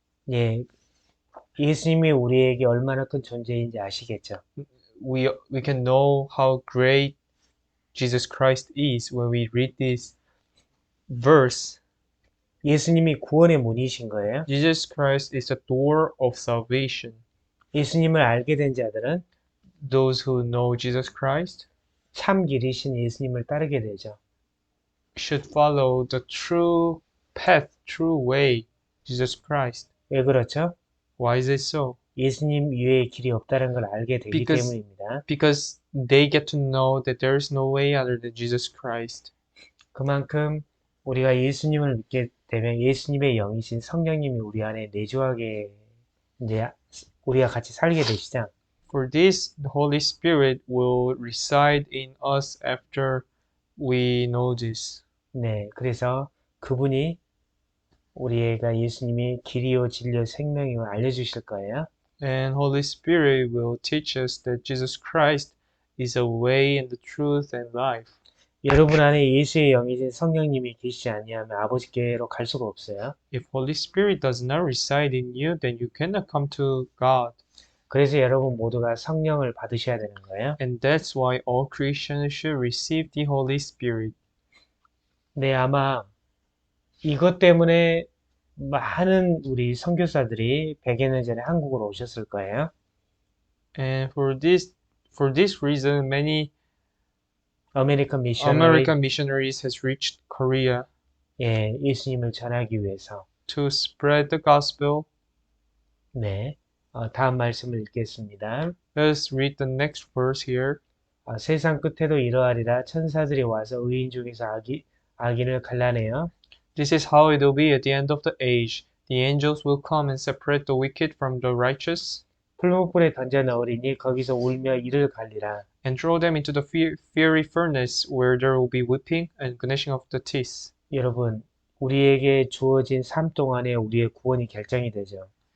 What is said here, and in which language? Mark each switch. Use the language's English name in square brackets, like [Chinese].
[Korean] 예, 예수님이 우리에게 얼마나 큰 존재인지 아시겠죠? [English] We can know how great Jesus Christ is when we read this verse. [Korean] 예수님이 구원의 문이신 거예요. [English] Jesus Christ is the door of salvation. [Korean] 예수님을 알게 된 자들은 [English] Those who know Jesus Christ [Korean] 참 길이신 예수님을 따르게 되죠. [English] should follow the true path, true way, Jesus Christ. [Korean] 왜 그렇죠? [English] Why is it so? [Korean] 예수님 이외의 길이 없다는 걸 알게 되기 때문입니다. [English] Because they get to know that there is no way other than Jesus Christ. [Korean] 그만큼 우리가 예수님을 믿게 되면 예수님의 영이신 성령님이 우리 안에 내주하게 이제 우리가 같이 살게 되시죠. [English] For this, the Holy Spirit will reside in us after we know this. [Korean] 네, 그래서 그분이 우리가 예수님이 길이요 진리요 생명임을 알려주실 거예요. [English] And Holy Spirit will teach us that Jesus Christ is a way and the truth and life. [Korean] 여러분 안에 예수의 영이신 성령님이 계시지 아니하면 아버지께로 갈 수가 없어요. [English] If Holy Spirit does not reside in you, then you cannot come to God. [Korean] 그래서 여러분 모두가 성령을 받으셔야 되는 거예요. [English] And that's why all Christians should receive the Holy Spirit. [Korean] 네, 아마 이것 때문에 많은 우리 선교사들이 100여 년 전에 한국으로 오셨을 거예요. [English] And for this reason, many American missionaries has reached Korea [Korean] 예, 예수님을 전하기 위해서. [English] to spread the gospel. [Korean] 네, 다음 말씀을 읽겠습니다. [English] Let's read the next verse here. [Korean] 세상 끝에도 이러하리라 천사들이 와서 의인 중에서 악인을 갈라내어 [English] This is how it will be at the end of the age. The angels will come and separate the wicked from the righteous [Korean] 풀무불에 던져 넣으리니 거기서 울며 이를 갈리라. [English] and throw them into the fiery furnace where there will be weeping and gnashing of the teeth. [Korean] 여러분, 우리에게 주어진 삶 동안에 우리의 구원이 결정이 되죠.